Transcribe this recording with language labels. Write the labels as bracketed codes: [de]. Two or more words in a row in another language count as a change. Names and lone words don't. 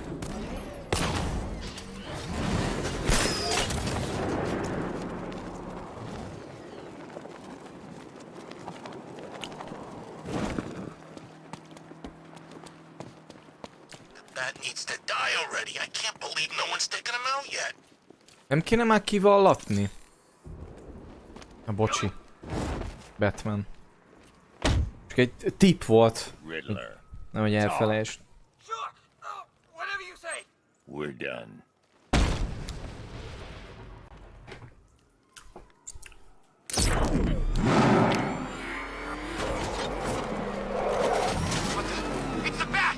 [en] The Bat needs to die already. I can't believe no one's taken him out yet. [hu] Nem kéne már kivallatni? Na bocsi. Batman. Csak egy tip volt. Riddler. Nem, hogy elfelejtsd. [en] Sure. Whatever you say. We're done. What the? It's the Bat!